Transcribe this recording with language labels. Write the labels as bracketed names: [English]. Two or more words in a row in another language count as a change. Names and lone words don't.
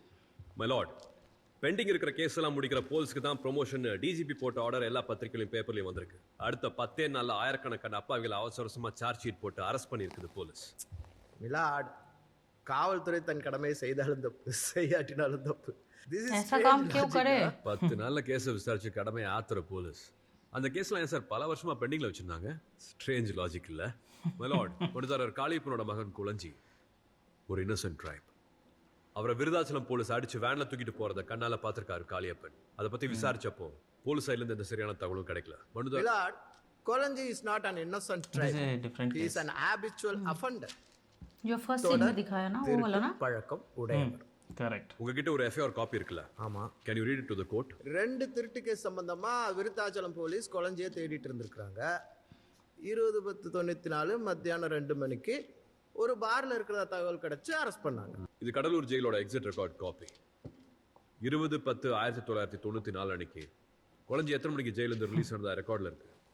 [English] My lord, [Tamil] பெண்டிங் இருக்கிற கேஸ் எல்லாம் முடிக்கிற போலீஸ்க்கு தான் ப்ரொமோஷன் டிஜிபி போட்ட ஆர்டர் எல்லா பத்திரிகையிலும் பேப்பர்லையும் வந்திருக்கு. அடுத்த 10 நாள்ல ஆயிரக்கணக்கான அப்பாவிகளை அவசரமா [English] charge sheet [Tamil] போட்டு அரெஸ்ட் பண்ணியிருக்குது போலீஸ். மிலாட், காவல்துறை தன் கடமையை செய்தாலும் தப்பு, செய்யாட்டினாலும் தப்பு. [Hindi] ऐसा काम क्यों करे? [Tamil] 10 நாள்ல கேஸை விசாரிச்சு கடமையை ஆத்துற போலீஸ். அந்த கேஸ்லாம் ஏன் சார் பல வருஷமா பெண்டிங்ல வச்சிருந்தாங்க? [English] strange logic [Tamil] இல்ல? [English] My lord, [Tamil] கொடுத்தாரர் காளியப்பனோட மகன் குளஞ்சி ஒரு [English] innocent tribe. [Tamil] அவரை விருதாச்சலம் போலீஸ் அடிச்சு வேன்ல தூக்கிட்டு போறத கண்ணால பாத்திருக்காரு காளியப்பன். அதை பத்தி விசாரிச்சப்போ போலீஸ் சைட்ல இருந்து எந்த சரியான தகவலும் கிடைக்கல. [English] மிலாட், கொலஞ்சி is not an innocent tribe. This is a different He is case. an habitual offender. [Hindi] जो [English] first scene [Hindi] में दिखाया ना वो वाला ना. [Tamil] பழக்கம் உடையவர். [English] Correct. [Tamil] உங்ககிட்ட ஒரு [English] FIR copy [Tamil] இருக்குல்ல? ஆமா. [English] Can you read it to the court? [Tamil] 2 திருட்டு கேஸ் சம்பந்தமா விருத்தாச்சலம் போலீஸ் கொலஞ்சியை தேடிட்டு இருந்திருக்காங்க. 20/10/94 மத்தியானம் 2 மணிக்கு ஒரு பார்ல இருக்கிற தகவல் கிடைச்சு அரெஸ்ட் பண்ணாங்க. இது கடலூர் ஜெயிலோட [English] exit record copy. [Tamil] 20/10/1994 அன்னைக்கு குளஞ்சி எத்தனை மணிக்கு ஜெயில இருந்து ரிலீஸ் ஆனதா ரெக்கார்ட்ல இருக்கு.